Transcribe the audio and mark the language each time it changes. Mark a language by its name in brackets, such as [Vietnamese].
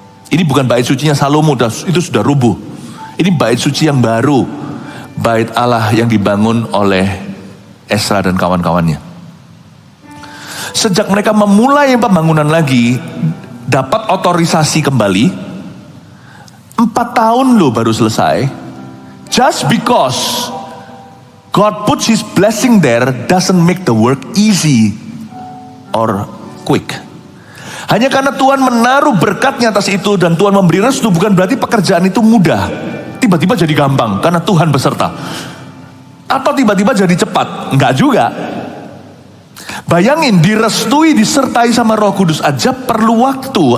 [Indonesian] Ini bukan bait sucinya Salomo, itu sudah rubuh. Ini bait suci yang baru, bait Allah yang dibangun oleh Esra dan kawan-kawannya. Sejak mereka memulai pembangunan lagi, dapat otorisasi kembali, 4 tahun loh baru selesai. [English] Just because God puts His blessing there doesn't make the work easy or quick. [Indonesian] Hanya karena Tuhan menaruh berkatnya atas itu dan Tuhan memberi restu, bukan berarti pekerjaan itu mudah. Tiba-tiba jadi gampang karena Tuhan beserta. Atau tiba-tiba jadi cepat. Enggak juga. Bayangin, direstui, disertai sama Roh Kudus aja perlu waktu.